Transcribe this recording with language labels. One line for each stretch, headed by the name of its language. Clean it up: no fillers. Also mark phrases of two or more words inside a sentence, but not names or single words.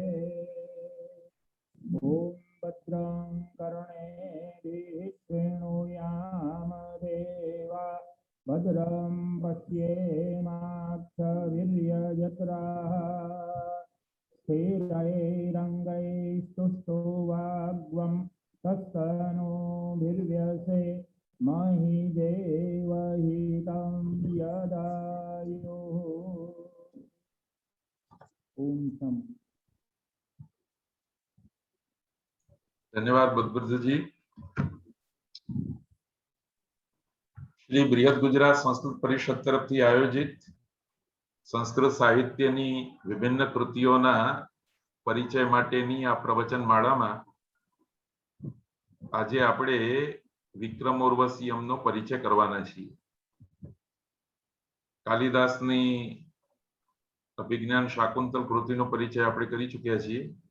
Sanskrit: ओम भद्रं कर्णेभिः शृणुयाम देवा भद्रं पश्येमाक्षवीर्यजत्राः स्थिरैरङ्गैस्तुष्टुवाग्वं तत्सनोभिर्व्यसे महि देवहितं यदायुः। ओम शम।
Gujarati: धन्यवाद बलभद्रजी। श्री बृहद गुजरात संस्कृत परिषद तरफથી આયોજિત સંસ્કૃત સાહિત્યની વિભિન્ન કૃતિઓના પરિચય માટેની આ પ્રવચન માળામાં આજે આપણે વિક્રમોર્વશીયમનો પરિચય કરવાના છીએ। કાલિદાસની અભિજ્ઞાન શાકુંતલ કૃતિનો પરિચય આપણે કરી ચૂક્યા છીએ।